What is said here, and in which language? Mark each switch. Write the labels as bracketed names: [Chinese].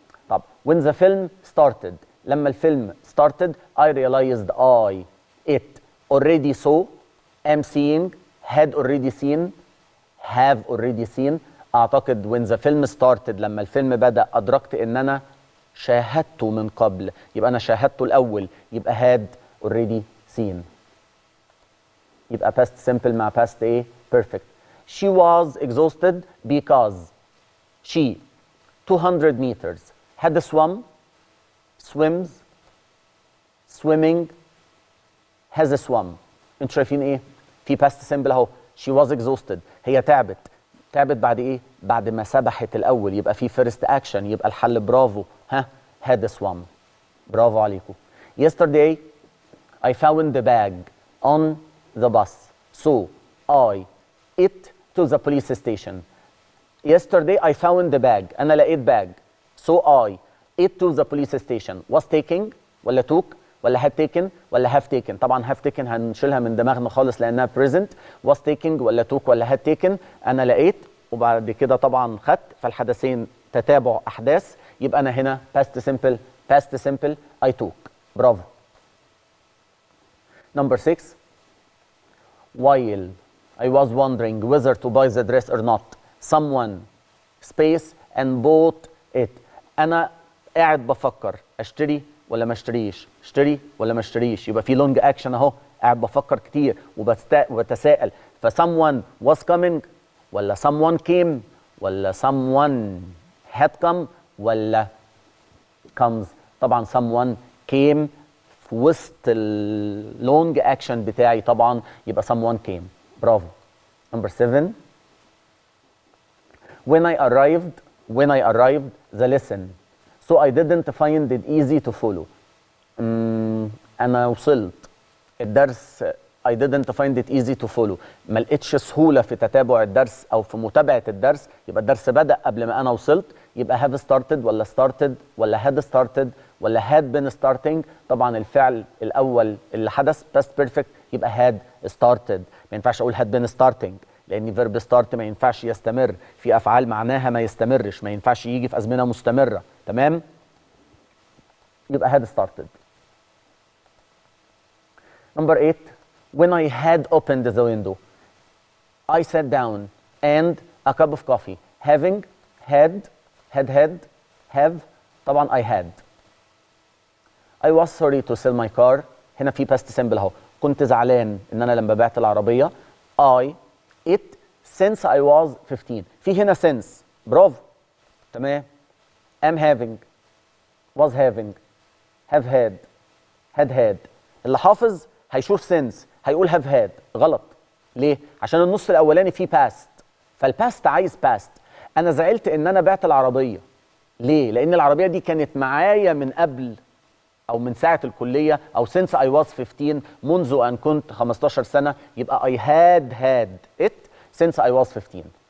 [Arabic] طب [English] when the film started [Arabic] لما الفيلم [English] started I realized it already saw am seeing had already seen have already seen. [Arabic] اعتقد [English] when the film started [Arabic] لما الفيلم بدأ ادركت ان انا شاهدته من قبل، يبقى انا شاهدته الاول يبقى [English] had already seen. [Arabic] يبقى [English] past simple [Arabic] مع [English] past ايه؟ perfect. she was exhausted because she 200 meters had swum swims swimming has swum. [Arabic] انتوا شايفين ايه؟ في [English] past simple [Arabic] اهو. [English] she was exhausted [Arabic] هي تعبت تعبت بعد ايه؟ بعد ما سبحت الاول، يبقى في [English] first action, [Arabic] يبقى الحل برافو. ها [English] had swum. [Arabic] برافو عليكم. [English] Yesterday I found the bag on the bus, so I it to the police station. Yesterday I found the bag. [Arabic] أنا لقيت bag. [English] So I it to the police station. Was taking ولا took ولا had taken ولا have taken؟ طبعا have taken [Arabic] هنشيلها من دماغنا خالص لأنها [English] present. Was taking [Arabic] ولا took ولا [English] had taken؟ [Arabic] أنا لقيت وبعد كده طبعا خدت، فالحدثين تتابع أحداث، يبقى أنا هنا past simple past simple [English] I took. [Arabic] برافو. [English] Number 6. While I was wondering whether to buy the dress or not, someone space and bought it. [Arabic] أنا قاعد بفكر أشتري ولا ما اشتريش، اشتري ولا ما اشتريش، يبقى في لونج أكشن أهو، قاعد بفكر كتير وبتساءل. [English] ف someone was coming ولا someone came ولا someone had come ولا comes؟ طبعا someone came [Arabic] في وسط اللونج اكشن بتاعي طبعا، يبقى [English] someone came. برافو. Number 7. When I arrived the lesson, so I didn't find it easy to follow. [Arabic] أنا وصلت الدرس [English] I didn't find it easy to follow. [Arabic] ما لقيتش سهولة في تتابع الدرس أو في متابعة الدرس، يبقى الدرس بدأ قبل ما أنا وصلت، يبقى [English] have started [Arabic] ولا started ولا [English] had started [Arabic] ولا [English] had been starting. [Arabic] طبعا الفعل الأول اللي حدث past perfect، يبقى had started. ما ينفعش أقول [English] had been starting [Arabic] لأن verb start ما ينفعش يستمر، في أفعال معناها ما يستمرش، ما ينفعش يجي في أزمنة مستمرة. تمام؟ يبقى [English] had started. Number 8. When I had opened the window, I sat down and a cup of coffee. Having, had, have. طبعا I had. I was sorry to sell my car. [Arabic] هنا في past simple اهو. كنت زعلان ان انا لما بعت العربية. [English] It since I was 15. [Arabic] في هنا [English] since. [Arabic] برافو. تمام. [English] am having, was having, have had. [Arabic] اللي حافظ هيشوف since هيقول [English] have had. [Arabic] غلط. ليه؟ عشان النص الاولاني فيه past، فالباست عايز past. انا زعلت ان انا بعت العربيه. ليه؟ لان العربيه دي كانت معايا من قبل او من ساعه الكليه، او [English] since I was 15، [Arabic] منذ ان كنت 15 سنه، يبقى [English] I had it since I was 15.